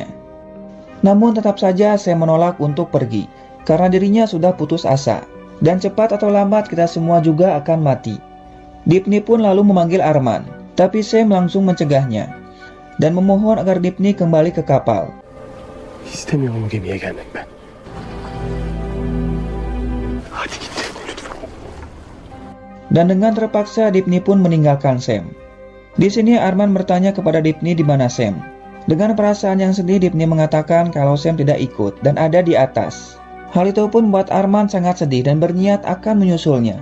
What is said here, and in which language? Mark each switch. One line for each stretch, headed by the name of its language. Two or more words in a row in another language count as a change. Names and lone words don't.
Indonesian: Namun tetap saja saya menolak untuk pergi, karena dirinya sudah putus asa, dan cepat atau lambat kita semua juga akan mati. Dipni pun lalu memanggil Arman, tapi Sam langsung mencegahnya, dan memohon agar Dipni kembali ke kapal.
Turkish: İstemiyorum bu gemiye gelmek ben. Hadi git lütfen.
Indonesian: Dan dengan terpaksa Dipni pun meninggalkan Sam. Di sini Arman bertanya kepada Dipni di mana Sam. Dengan perasaan yang sedih, Dipni mengatakan kalau Sam tidak ikut dan ada di atas. Hal itu pun membuat Arman sangat sedih dan berniat akan menyusulnya.